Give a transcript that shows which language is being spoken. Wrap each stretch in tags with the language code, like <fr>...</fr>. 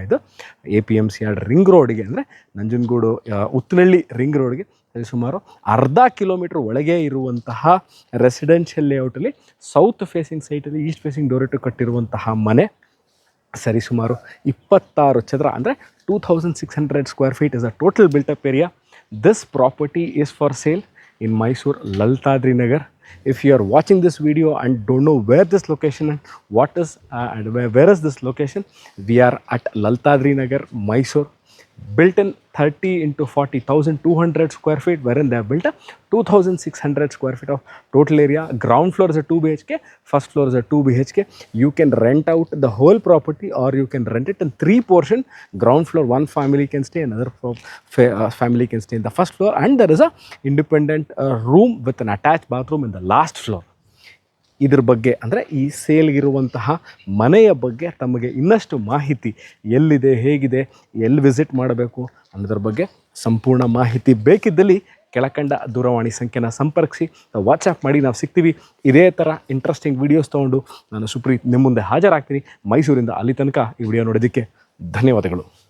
<kn>ಇದು APMC yard ring ರೋಡ್ಗೆ ಅಂದರೆ ನಂಜನಗೂಡು ಉತ್ತನಹಳ್ಳಿ ರಿಂಗ್ ರೋಡ್ಗೆ ಸುಮಾರು ಅರ್ಧ ಕಿಲೋಮೀಟ್ರ್ ಒಳಗೆ ಇರುವಂತಹ residential ಲೇಔಟಲ್ಲಿ south facing ಸೈಟಲ್ಲಿ East facing door ಇಟ್ಟು ಕಟ್ಟಿರುವಂತಹ ಮನೆ. ಸರಿಸುಮಾರು 26 ಚದರ ಅಂದರೆ</kn> <en>2600 square feet is a total built up area. This property is for sale in Mysore Lalitādri Nagar. If you are watching this video and don't know where this location and what is and where is this location, we are at Lalitādri Nagar, Mysore. Built in 30-40,200 square feet, wherein they have built a 2,600 square feet of total area. Ground floor is a 2 BHK, first floor is a 2 BHK. You can rent out the whole property or you can rent it in 3 portion. Ground floor, one family can stay, another family can stay in the first floor, and there is a independent room with an attached bathroom in the last floor.</en> <kn>ಇದ್ರ ಬಗ್ಗೆ ಅಂದರೆ ಈ ಸೇಲ್ಗಿರುವಂತಹ ಮನೆಯ ಬಗ್ಗೆ ತಮಗೆ ಇನ್ನಷ್ಟು ಮಾಹಿತಿ ಎಲ್ಲಿದೆ, ಹೇಗಿದೆ, ಎಲ್ಲಿ ವಿಸಿಟ್ ಮಾಡಬೇಕು ಅನ್ನೋದ್ರ ಬಗ್ಗೆ ಸಂಪೂರ್ಣ ಮಾಹಿತಿ ಬೇಕಿದ್ದಲ್ಲಿ ಕೆಳಕಂಡ ದೂರವಾಣಿ ಸಂಖ್ಯೆನ ಸಂಪರ್ಕಿಸಿ, ವಾಟ್ಸಪ್ ಮಾಡಿ, ನಾವು ಸಿಗ್ತೀವಿ. ಇದೇ ಥರ ಇಂಟ್ರೆಸ್ಟಿಂಗ್ ವೀಡಿಯೋಸ್ ತೊಗೊಂಡು ನಾನು ಸುಪ್ರೀತ್ ನಿಮ್ಮ ಮುಂದೆ ಹಾಜರಾಗ್ತೀನಿ. ಮೈಸೂರಿಂದ ಅಲ್ಲಿ ತನಕ ಈ ವಿಡಿಯೋ ನೋಡೋದಕ್ಕೆ ಧನ್ಯವಾದಗಳು.</kn>